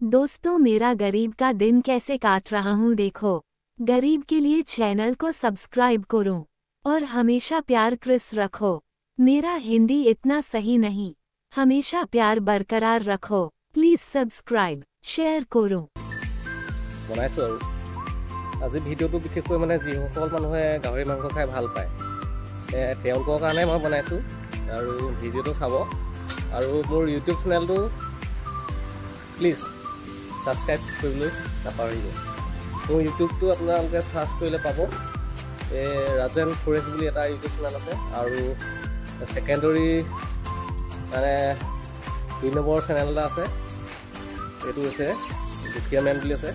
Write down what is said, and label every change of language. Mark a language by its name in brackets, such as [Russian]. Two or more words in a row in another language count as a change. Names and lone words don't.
[Hindi] दोस्तों, मेरा गरीब का दिन कैसे काट रहा हूँ देखो। गरीब के लिए चैनल को सब्सक्राइब करो और हमेशा प्यार क्रिस रखो। मेरा हिंदी इतना सही नहीं, हमेशा प्यार बरकरार रखो। [English] please subscribe [Hindi] शेयर करो। [Assamese] बनाइছো আৰু আজি ভিডিওটো বিশেষকৈ মানে যিসকল মানুহে গাহৰি মাংস খাই ভাল পায় তেওঁলোকৰ কাৰণে মই বনাইছো আৰু ভিডিওটো চাব আৰু মোৰ ইউটিউব চেনেলটো [English] please subscribe [Assamese] কৰিবলৈ নাপাহৰিব। মোৰ ইউটিউবটো আপোনালোকে সাৰ্চ কৰিলে পাব। ৰাজেন ফৰেষ্ট বুলি এটা ইউটিউব চেনেল আছে আৰু সেকেন্ডাৰী মানে 2 নম্বৰ চেনেল এটা আছে, এইটো হৈছে দুখীয়া মেন বুলি আছে।